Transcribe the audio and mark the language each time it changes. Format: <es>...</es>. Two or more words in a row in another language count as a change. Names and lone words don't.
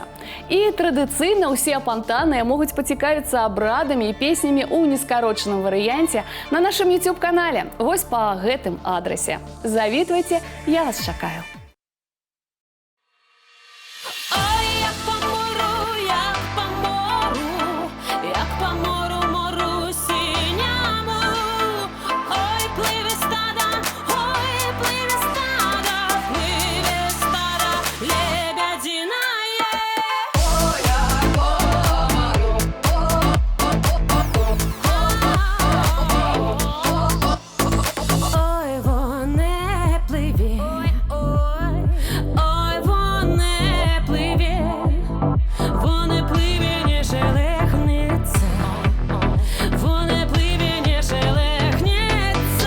<be>І традыцыйна ўсе апантаныя могуць пацікавіцца абрадамі і песнямі ў нескарочаным варыянце на нашым YouTube-канале. Вось па гэтым адрасе. Завітвайце, я вас чакаю.</be> <uk>Ой, як по мору, мору синяму. Ой, пливе стада, лебединая. Ой, воне пливе, ой, воне пливе, не шелехнеться, воне пливе, не шелехнеться.</uk>